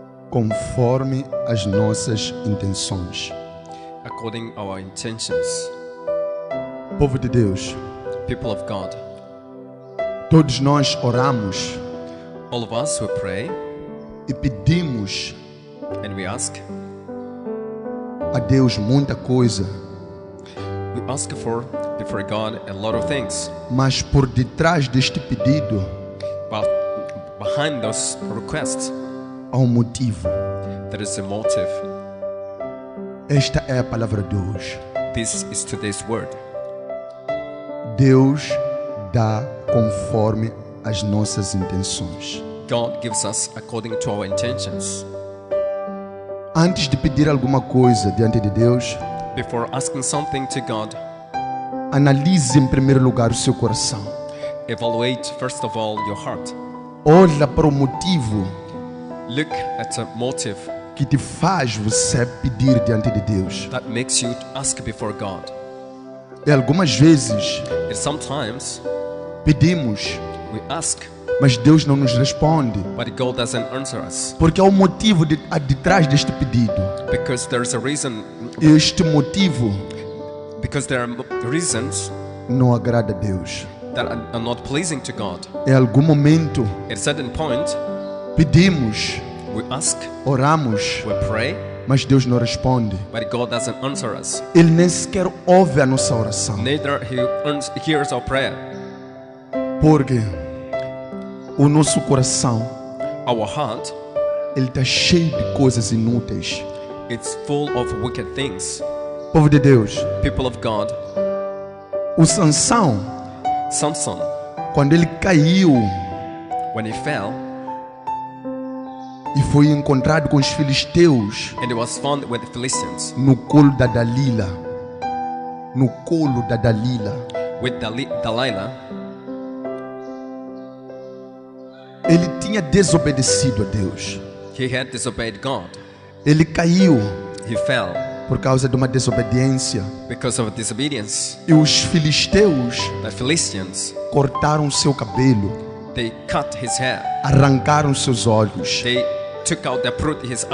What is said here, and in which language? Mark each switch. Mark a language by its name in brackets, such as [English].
[Portuguese] conforme as nossas intenções. [English] according our intentions. [Portuguese] Povo de Deus, [English] People of God, [Portuguese] todos nós oramos [English] all of us who pray [Portuguese] e pedimos [English] and we ask [Portuguese] a Deus muita coisa, [English] for before God a lot of things, [Portuguese] mas por detrás deste pedido [English] but behind those requests [Portuguese] há um motivo. [English] there is a motive. [Portuguese] Esta é a palavra de hoje. [English] This is today's word. [Portuguese] Deus dá conforme as nossas intenções. [English] God gives us according to our intentions. [Portuguese] Antes de pedir alguma coisa diante de Deus, [English] Before asking something to God, [Portuguese] analise em primeiro lugar o seu coração. [English] evaluate first of all your heart. [Portuguese] Olha para o motivo [English] Look at a motive [Portuguese] que te faz você pedir diante de Deus. [English] that makes you ask before God. [Portuguese] E algumas vezes [English] And sometimes [Portuguese] pedimos, [English] we ask, [Portuguese] mas Deus não nos responde, [English] but God doesn't answer us [Portuguese] porque há um motivo de trás deste pedido. [English] because there's a reason. [Portuguese] Este motivo [English] Because there are reasons [Portuguese] não agrada a Deus. [English] that are not pleasing to God. [Portuguese] Em algum momento [English] At a certain point, [Portuguese] pedimos, [English] we ask, [Portuguese] oramos, [English] we pray, [Portuguese] mas Deus não responde. [English] but God doesn't answer us. [Portuguese] Ele nem sequer ouve a nossa oração, [English] Neither He hears our prayer. [Portuguese] porque o nosso coração [English] Our heart, [Portuguese] ele está cheio de coisas inúteis. [English] it's full of wicked things. [Portuguese] Povo de Deus, [English] People of God, [Portuguese] o Sansão, [English] Samson, [Portuguese] quando ele caiu [English] when he fell [Portuguese] e foi encontrado com os filisteus [English] and he was found with the Philistines, [Portuguese] no colo da Dalila, no colo da Dalila, [English] with Delilah, [Portuguese] ele tinha desobedecido a Deus. [English] he had disobeyed God. [Portuguese] Ele caiu [English] He fell [Portuguese] por causa de uma desobediência. [English] because of disobedience. [Portuguese] E os filisteus [English] The Philistines, [Portuguese] cortaram seu cabelo, [English] they cut his hair. [Portuguese] arrancaram seus olhos. [English] They took out the fruit in his